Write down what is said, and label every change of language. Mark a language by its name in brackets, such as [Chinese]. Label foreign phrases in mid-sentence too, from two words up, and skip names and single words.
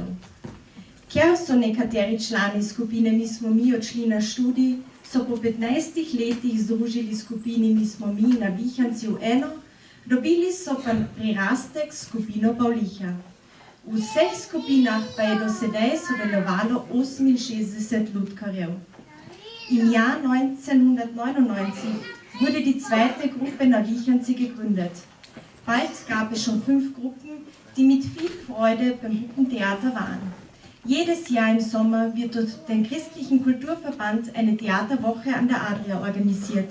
[Slovenian] Ker so nekateri člani skupine Mi smo mi odšli na študij, so po 15 letih združili skupini Mi smo mi Navihanci v eno, dobili so pa prirastek skupino Pavliha. V vseh skupinah pa je do sedaj sodelovalo 68 lutkarjev. [German] Im Jahr 1999 wurde die zweite Gruppe Navihanci gegründet. Bald gab es schon 5 Gruppen, die mit viel Freude beim Puppentheater waren. Jedes Jahr im Sommer wird durch den Christlichen Kulturverband eine Theaterwoche an der Adria organisiert.